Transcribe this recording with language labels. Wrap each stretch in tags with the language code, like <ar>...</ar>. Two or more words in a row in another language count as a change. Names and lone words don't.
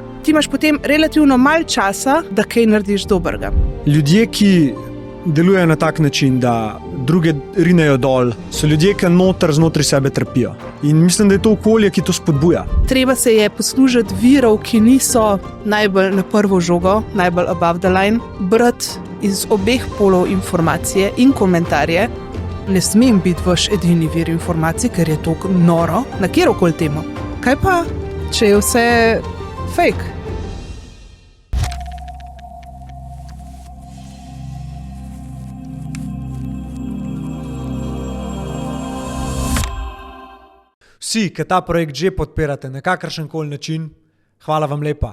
<sl>Ti imaš potem relativno malo časa, da kaj narediš dobrega. Ljudje, ki delujejo na tak način, da druge rinejo dol, so ljudje, ki znotraj sebe trpijo. In mislim, da je to okolje, ki to spodbuja. Treba se je poslužiti virov, ki niso najbolj na prvo žogo, najbolj</sl> <en>above the line,</en> <sl>brati iz obeh polov informacije in komentarje. Ne smem biti vaš edini vir informacij, ker je to noro, na kjerokoli temo. Kaj pa, če je vse fake? Vsi, ki ta projekt že podpirate na kakršenkoli način, hvala vam lepa.</sl>